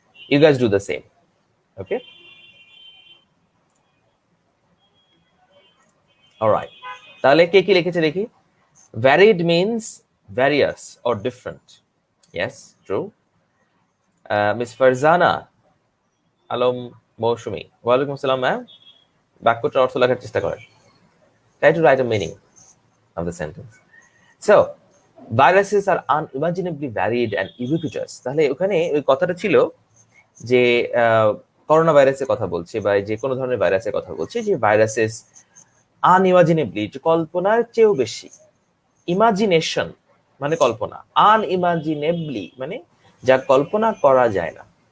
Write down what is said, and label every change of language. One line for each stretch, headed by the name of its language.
English: You guys do the same. Okay, alright.
Bangla: তাহলে কে কি লিখেছে দেখি।
English: Varied means various or different. Yes, true. Miss Farzana Alam Mousumi, ওয়ালাইকুম আসসালাম ma'am.
Bangla: বাক্যটার অর্থ লেখার চেষ্টা করেন।
English: Try to write a meaning of the sentence. So, viruses are unimaginably varied and ubiquitous.
Bangla: তাহলে ওখানে ওই কথাটা ছিল যে করোনা ভাইরাসের কথা বলছে বা যে কোনো ধরনের ভাইরাসের কথা বলছে, যে
English: viruses unimaginably,
Bangla: কল্পনার চেয়েও বেশি। ইমাজিনেশন মানে কল্পনা, আনইমাজিনেবলি মানে যা কল্পনা করা যায় না।